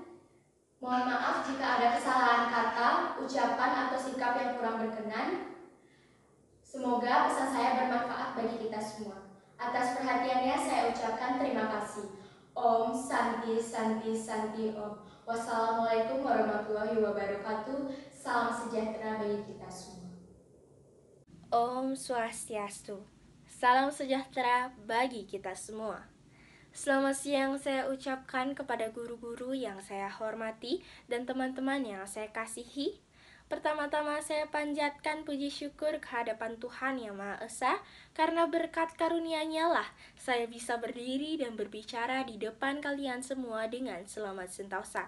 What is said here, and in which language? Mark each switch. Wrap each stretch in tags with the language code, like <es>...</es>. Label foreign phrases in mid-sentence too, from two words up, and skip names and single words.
<id>Mohon maaf jika ada kesalahan kata, ucapan, atau sikap yang kurang berkenan. Semoga pesan saya bermanfaat bagi kita semua. Atas perhatiannya saya ucapkan terima kasih.</id> <sa>Om Santi Santi Santi Om.</sa> <ar>والسلام عليكم ورحمة الله وبركاته.</ar> <id>Salam sejahtera bagi kita semua.</id> <sa>Om Swastiastu.</sa> <id>Salam sejahtera bagi kita semua. Selamat siang saya ucapkan kepada guru-guru yang saya hormati dan teman-teman yang saya kasihi. Pertama-tama saya panjatkan puji syukur kehadapan Tuhan Yang Maha Esa, karena berkat karunia-Nya lah saya bisa berdiri dan berbicara di depan kalian semua dengan selamat sentosa.</id>